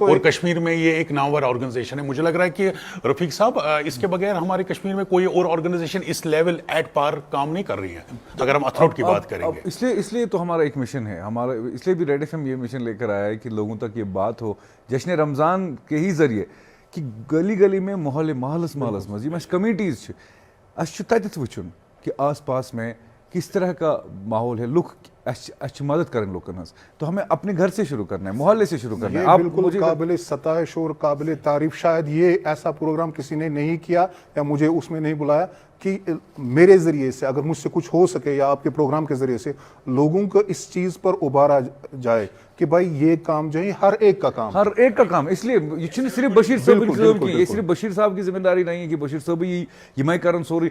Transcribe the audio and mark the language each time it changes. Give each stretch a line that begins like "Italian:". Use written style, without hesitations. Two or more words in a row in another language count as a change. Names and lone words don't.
Hindi: और कश्मीर में ये एक नामवर ऑर्गेनाइजेशन है। मुझे लग रहा है कि रफीक साहब, इसके बगैर हमारे कश्मीर में कोई और ऑर्गेनाइजेशन इस
English: level at par
Hindi: काम नहीं कर रही है, अगर हम अथरोट की बात करेंगे। इसलिए तो हमारा एक मिशन है, हमारा इसलिए भी रेड एफएम ये मिशन लेकर आया है कि लोगों तक ये बात हो, जश्न रमज़ान के ही जरिए, कि गली गली में मोहल्ले
Kashmiri: महलस महलस यम कमिटीज तत वुचुन
Hindi: कि आस पास में किस तरह का माहौल है, लुक मदद करें लोगन, तो हमें अपने घर से शुरू करना है, मोहल्ले से शुरू करना है। आप बिल्कुल काबिल सताइश और काबिल तारीफ, शायद ये ऐसा प्रोग्राम किसी ने नहीं किया या मुझे उसमें नहीं बुलाया कि मेरे ज़रिए से अगर मुझसे कुछ हो सके या आपके प्रोग्राम के ज़रिए से लोगों को इस चीज़ पर उबारा जाए कि भाई ये काम जो है हर एक का काम, इसलिए ये सिर्फ बशीर साहब की, ये सिर्फ बशीर साहब की जिम्मेदारी नहीं है कि बशीर साहब ये
Kashmiri: मैं करन सोरी।